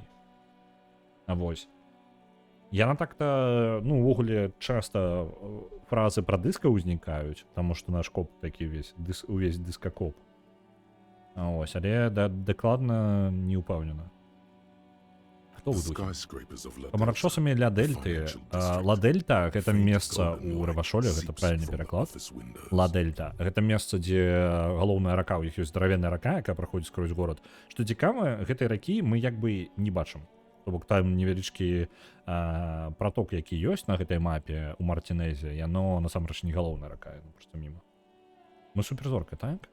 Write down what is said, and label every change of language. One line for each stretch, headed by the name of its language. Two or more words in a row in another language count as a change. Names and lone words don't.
Belarusian: А вось. Яна так-то, ну, увогуле, часта фразы пра дыска ўзнікаюць, таму што наш коп такі увесь дыскакоп. А ось, але дакладна не ўпэўнена. Хто
English: The
Belarusian: вы духі?
English: skyscrapers of La
Belarusian: Камарачосамі ля Дельты. Ла Дельта — гэта месца ў Рывашоле, гэта правільны пераклад. Ла Дельта — гэта месца, дзе галоўная рака, у іх ёсць здаравенная рака, якая праходзіць скрозь горад. Што цікава, гэтай ракі мы як бы не бачым. То бок там невялічкі праток, які ёсць на гэтай мапе ў Мартінезе, яно насамрэч не галоўная рака, яно проста міма.